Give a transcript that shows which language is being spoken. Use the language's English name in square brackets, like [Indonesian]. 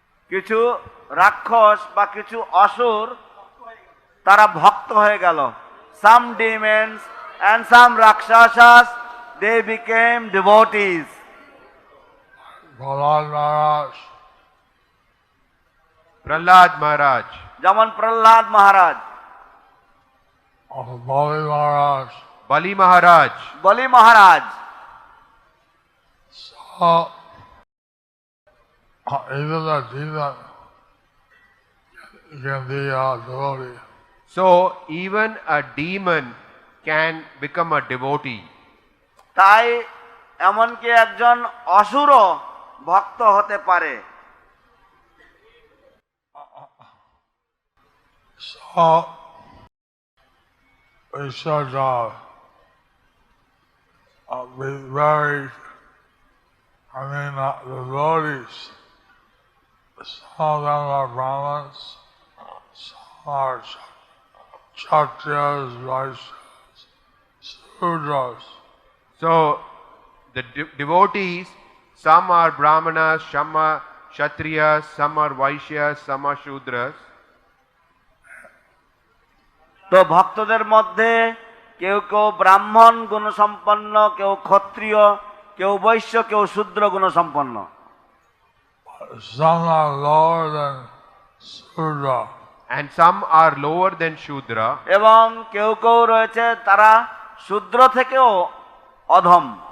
[Bangla] কিছু রাক্ষস বা কিছু অসুর তারা ভক্ত হয়ে গেল। [English] Some demons and some rakshasas, they became devotees. [Bangla] Prahlad Maharaj, [English] Prahlad Maharaj, [Bangla] যেমন প্রহ্লাদ মহারাজ, বলি মহারাজ। [English] Bali Maharaj. [Bangla] বলি মহারাজ। [English] So, even the demon can be a devotee. So even a demon can become a devotee. [Bangla] তাই এমনকি একজন অসুরও ভক্ত হতে পারে। [English] So, we should be very, the devotees, some of them are Brahmins, some are Kshatriyas, Vaishyas, Sudras. So the devotees, some are Brahmanas, some are Kshatriyas, some are Vaishyas, some are Shudras. [Bangla] তো ভক্তদের মধ্যে কেউ কেউ ব্রাহ্মণ গুণসম্পন্ন, কেউ ক্ষত্রিয়, কেউ বৈশ্য, কেউ শূদ্র গুণসম্পন্ন। [English] Some are lower than Sudra. And some are lower than Shudra. [Bangla] এবং কেউ কেউ রয়েছে তারা শূদ্র থেকেও অধম।